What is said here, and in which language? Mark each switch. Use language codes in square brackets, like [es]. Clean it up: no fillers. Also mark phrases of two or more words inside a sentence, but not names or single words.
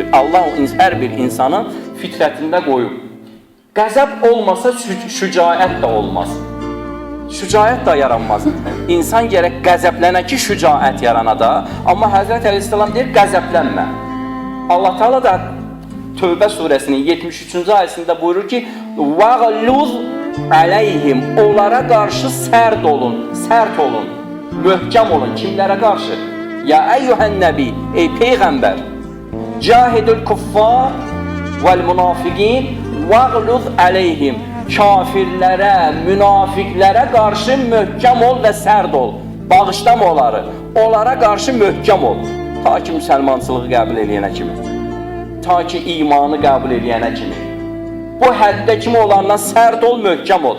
[az] Allah hər bir insanın fitrətində qoyub. Qəzəb olmasa şücaət də olmaz. Şücaət də yaranmaz. İnsan gərək qəzəblənə ki, şücaət yarana da. Amma Həzrət Əleyhisselam deyir, qəzəblənmə. Allah Teala da Tövbə surəsinin 73-cü ayəsində buyurur ki, [ar] وَغَلُّذْ عَلَيْهِمْ [az] onlara qarşı sərt olun, möhkəm olun. Kimlərə qarşı? [ar] يا أيها النبي, [az] ey Peyğəmbər, [ar] جاهد الكفار والمنافقين وَغْلُذْ عَلَيْهِمْ [az] kafirlərə, münafiqlərə qarşı möhkəm ol və sərt ol. Bağışlama onları. Onlara qarşı möhkəm ol. Ta ki, müsəlmançılığı qəbul edənə kimi. Ta ki, imanı qəbul edənə kimi. Bu həddə kimi onlarla sərt ol, möhkəm ol.